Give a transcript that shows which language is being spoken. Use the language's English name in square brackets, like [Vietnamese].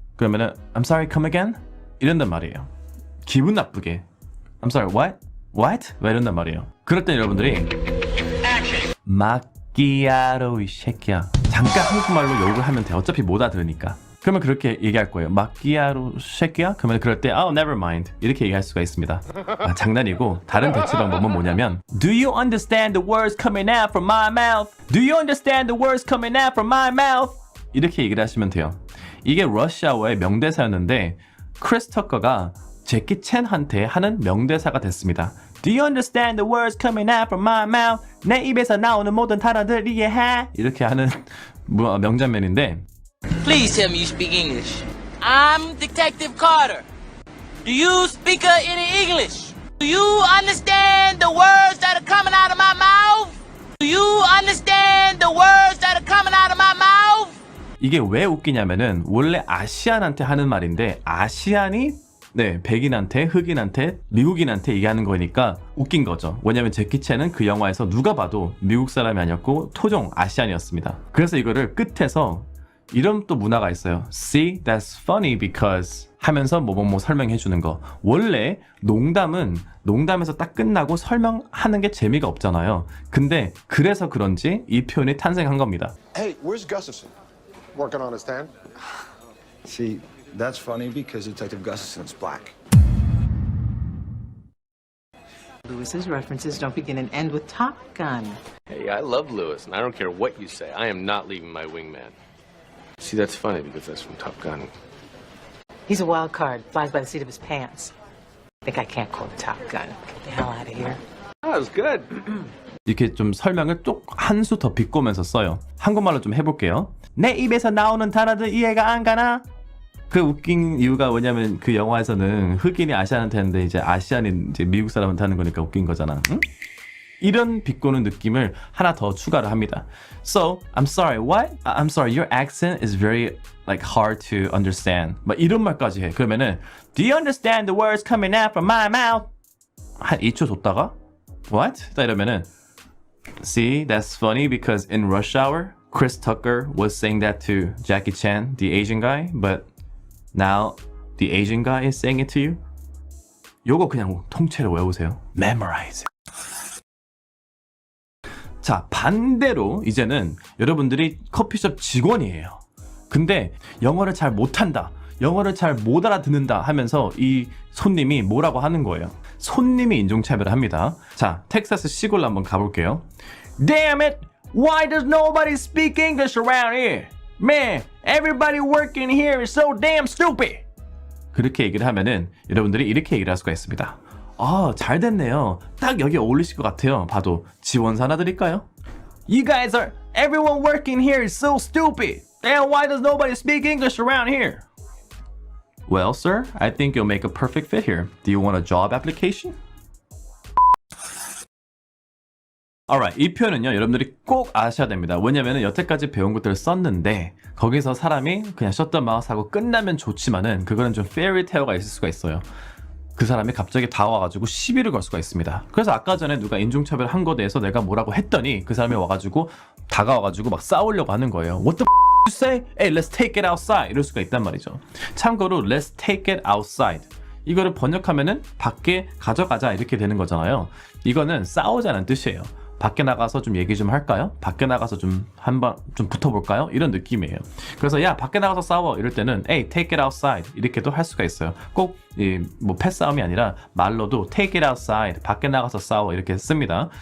[Korean] 그러면은 [English] I'm sorry, come again? [Korean] 이런단 말이에요. 기분 나쁘게 [English] I'm sorry, what? [Korean] 왜 이런단 말이에요. 그럴 땐 여러분들이 마키아토 이 새끼야. 잠깐 한국말로 욕을 하면 돼. 어차피 못 알아들으니까. 그러면 그렇게 얘기할 거예요. 마키아토 새끼야? 그러면 그럴 때 [English] never mind [Korean] 이렇게 얘기할 수가 있습니다. 장난이고 다른 대체 방법은 뭐냐면 [English] Do you understand the words coming out from my mouth? Do you understand the words coming out from my mouth? [Korean] 이렇게 얘기를 하시면 돼요. 이게 러시아어의 명대사였는데 크리스 터커가 제키 챈한테 하는 명대사가 됐습니다. [English] Do you understand the words coming out from my mouth? [Korean] 내 입에서 나오는 모든 단어들 이해해? 이렇게 하는 명장면인데 [English] Please tell me you speak English. I'm Detective Carter. Do you speak any English? Do you understand the words that are coming out of my mouth? Do you understand the words that are coming out of my mouth? [Korean] 이게 왜 웃기냐면은 원래 아시안한테 하는 말인데 아시안이 백인한테, 흑인한테, 미국인한테 얘기하는 거니까 웃긴 거죠. 왜냐면 제키 챈은 그 영화에서 누가 봐도 미국 사람이 아니었고 토종 아시안이었습니다. 그래서 이거를 끝에서 이런 또 문화가 있어요. [English] See, that's funny because [Korean] 하면서 뭐뭐뭐 설명해 주는 거. 원래 농담에서 딱 끝나고 설명하는 게 재미가 없잖아요. 근데 그래서 그런지 이 표현이 탄생한 겁니다. [English] Hey, where's Gustafson? Working on his stand? See, that's funny because Detective Gustafson's black. Lewis's references don't begin and end with Top Gun. Hey, I love Lewis, and I don't care what you say. I am not leaving my wingman. See, that's funny because that's from Top Gun. He's a wild card, flies by the seat of his pants. Think I can't quote Top Gun. Get the hell out of here. That was good. [Korean] 이렇게 좀 설명을 또 한 수 더 비꼬면서 써요. 한국말로 좀 해볼게요. 내 입에서 나오는 단어들 이해가 안 가나? 그 웃긴 이유가 뭐냐면 그 영화에서는 흑인이 아시안한테 하는데 이제 아시안이 이제 미국 사람한테 하는 거니까 웃긴 거잖아. 응? 이런 비꼬는 느낌을 하나 더 추가를 합니다. [English] So, I'm sorry, what? I'm sorry, your accent is very like hard to understand. [Korean] 막 이런 말까지 해. 그러면은 [English] Do you understand the words coming out from my mouth? [Korean] 한 2초 뒀다가 [English] What? [Korean] 딱 이러면은 [English] See, that's funny because in Rush Hour, Chris Tucker was saying that to Jackie Chan, the Asian guy, but now the Asian guy is saying it to you. [Korean] 요거 그냥 통째로 외우세요. [English] Memorize. [Korean] 자, 반대로 이제는 여러분들이 커피숍 직원이에요. 근데 영어를 잘 못한다. 영어를 잘 못 알아듣는다 하면서 이 손님이 뭐라고 하는 거예요. 손님이 인종차별을 합니다. 자, 텍사스 시골로 한번 가볼게요. [English] Damn it! Why does nobody speak English around here? Man, everybody working here is so damn stupid! [Korean] 그렇게 얘기를 하면은 여러분들이 이렇게 얘기를 할 수가 있습니다. 아, 잘 됐네요. 딱 여기 어울리실 것 같아요. 봐도 지원사 하나 드릴까요? [English] You guys are, everyone working here is so stupid. Damn, why does nobody speak English around here? Well, sir, I think you'll make a perfect fit here. Do you want a job application? [Korean] Alright, 이 표현은요, 여러분들이 꼭 아셔야 됩니다. 왜냐면은 여태까지 배운 것들을 썼는데 거기서 사람이 그냥 셧더 마우스 하고 끝나면 좋지만은 그거는 좀 페어리테일가 있을 수가 있어요. 그 사람이 갑자기 다와가지고 시비를 걸 수가 있습니다. 그래서 아까 전에 누가 인종차별 한 거에 대해서 내가 뭐라고 했더니 그 사람이 와가지고 다가와가지고 막 싸우려고 하는 거예요. [English] What the you say? Hey, let's take it outside. [Korean] 이럴 수가 있단 말이죠. 참고로 [English] let's take it outside. [Korean] 이거를 번역하면은 밖에 가져가자 이렇게 되는 거잖아요. 이거는 싸우자는 뜻이에요. 밖에 나가서 좀 얘기 좀 할까요? 밖에 나가서 좀 한번 좀 붙어볼까요? 이런 느낌이에요. 그래서 야 밖에 나가서 싸워 이럴 때는 [English] hey take it outside [Korean] 이렇게도 할 수가 있어요. 꼭 뭐 패싸움이 아니라 말로도 [English] take it outside [Korean] 밖에 나가서 싸워 이렇게 씁니다.